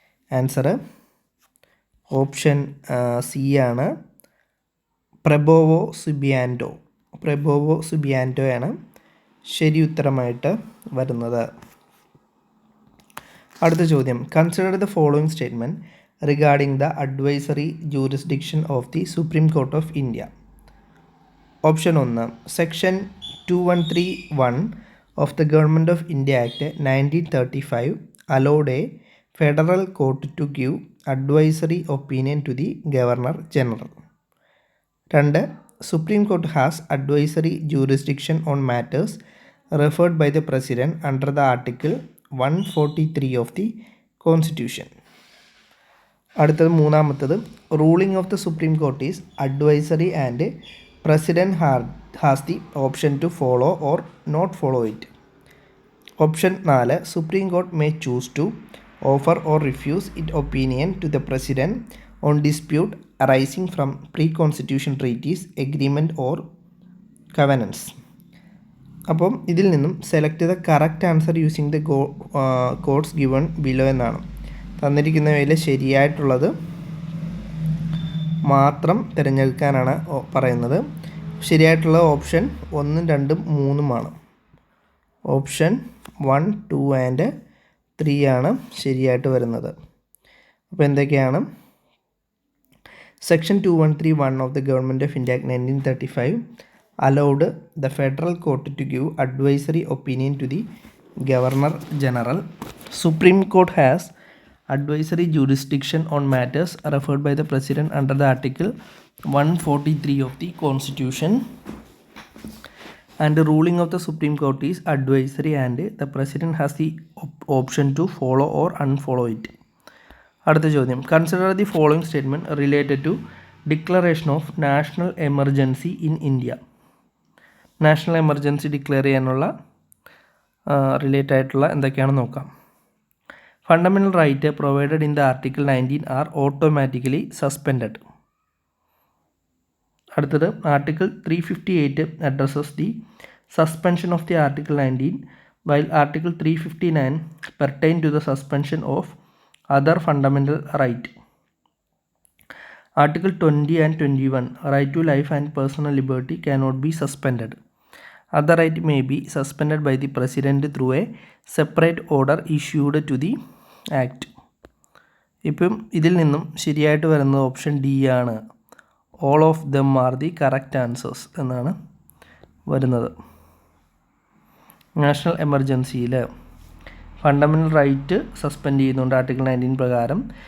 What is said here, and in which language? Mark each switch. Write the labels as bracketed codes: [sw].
[ml] Answer option C ആണ്, Prabowo സുബിയാൻറ്റോ. Prabowo സുബിയാൻറ്റോയാണ് ശരി ഉത്തരമായിട്ട് വരുന്നത്. അടുത്ത ചോദ്യം, [en] Consider the following statement regarding the advisory jurisdiction of the Supreme Court of India. Option 1, section 2131 of the Government of India Act 1935 allowed a federal court to give advisory opinion to the Governor General. 2, Supreme Court has advisory jurisdiction on matters referred by the President under the Article 143 of the Constitution. [ml] അടുത്തത് മൂന്നാമത്തത്, [en] Ruling of the Supreme Court is advisory and president has the option to follow or not follow it. Option 4, Supreme Court may choose to offer or refuse it opinion to the president on dispute arising from pre constitution treaties, agreement or covenants. [ml] അപ്പം ഇതിൽ നിന്നും [en] select the correct answer using the codes given below [ml] എന്നാണ്. തന്നിരിക്കുന്നവയിൽ ശരിയായിട്ടുള്ളത് മാത്രം തിരഞ്ഞെടുക്കാനാണ് പറയുന്നത്. ശരിയായിട്ടുള്ള option 1, 2, 3 option 1, 2 and 3 ആണ് ശരിയായിട്ട് വരുന്നത്. അപ്പോൾ എന്തൊക്കെയാണ്? [en] Section 2131 of the Government of India Act 1935 allowed the federal court to give advisory opinion to the Governor General. Supreme Court has advisory jurisdiction on matters referred by the President under the Article 143 of the Constitution. And the ruling of the Supreme Court is advisory and the President has the option to follow or unfollow it. [ml] അടുത്ത ചോദ്യം, [en] Consider the following statement related to declaration of national emergency in India. [ml] National emergency declare ചെയ്യാനുള്ള relate ആയിട്ടുള്ള എന്തൊക്കെയാണെന്ന് നോക്കാം. [en] Fundamental right provided in the article 19 are automatically suspended. [ml] അടുത്തത് [en] Article 358 addresses the suspension of the article 19 while article 359 pertain to the suspension of other fundamental right. Article 20 and 21 right to life and personal liberty cannot be suspended. Other right may be suspended by the president through a separate order issued to the act. [ml] ഇപ്പം ഇതിൽ നിന്നും ശരിയായിട്ട് വരുന്നത് option D ആണ്. [en] all of them are the correct answers [ml] എന്നാണ് വരുന്നത്. National എമർജൻസിയിൽ fundamental right suspend ചെയ്യുന്നുണ്ട് article 19 പ്രകാരം.